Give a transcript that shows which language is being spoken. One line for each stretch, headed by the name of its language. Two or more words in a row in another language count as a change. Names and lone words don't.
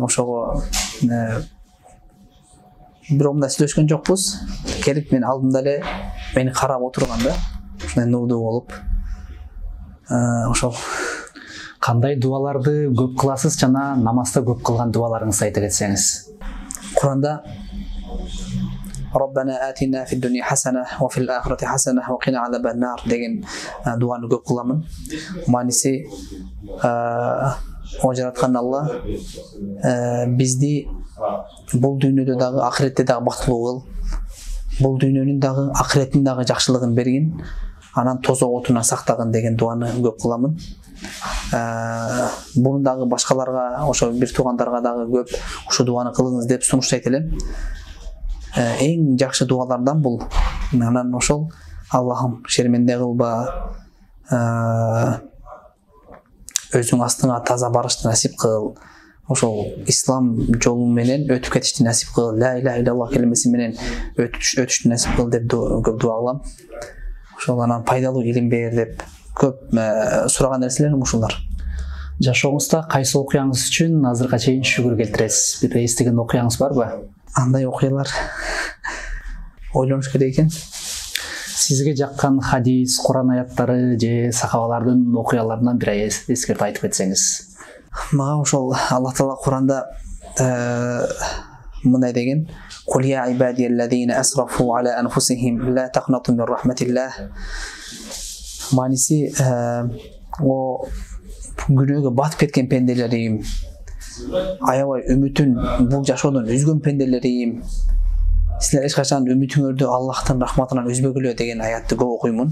Kyrgyz: Ошого бирок мындай сүйлөшкөн жокпуз. Келип мен алдымда эле мени карап отурган да, ушундай нурдуу болуп. Ошол. Кандай дуаларды көп кыласыз жана намазда көп кылган дуаларыңызды айта кетсеңиз?
Arabic: Куранда ربنا آتنا في الدنيا حسنة وفي الآخرة حسنة وقنا عذاب النار
Kyrgyz: деген дуаны көп кыламын. Мааниси о жараткан Алла бизди бул дүйнөдө дагы ахиретте дагы бактылуу кыл. Бул дүйнөнүн дагы ахиреттин дагы жакшылыгын бергин. Анан тозок отунан сактагын деген дуаны көп кыламын. Буну дагы башкаларга, ошо бир туугандарга дагы көп ушу дуаны кылыңыз деп сунуштайт элем. Эң жакшы дуалардан бул. Анан ошол Аллахым шерменде кылба, өзүң астыңа таза барышты насип кыл. Ошол ислам жолу менен өтүп кетишти насип кыл.
Arabic: لا إله إلا الله
Kyrgyz: келмеси менен өтүштү насип кыл деп көп дуа кылам. Ошол анан пайдалуу илим бер деп көп сураган нерселерим ушулар. Жашооңузда кайсы окуяңыз үчүн азыркыга чейин шүгүр келтиресиз? Бир эстеген окуяңыз барбы? Андай окуялар ойлонуш керек экен. Сизге жаккан хадис, Куран аяттары же сахабалардын окуяларынан бир эскертип айтып кетсеңиз? Мага ошол Аллах Таала Куранда мындай деген:
Arabic: "قل يا عبادي الذين أسرفوا على أنفسهم لا تقنطوا من رحمة الله."
Kyrgyz: Мааниси о күнөөгө батып кеткен пенделерим, аябай үмүтүн бул жашоодон үзгөн пенделерим, силер эч качан үмүтүңөрдү Аллахтын рахматынан үзбөгүлө деген аятты көп окуймун.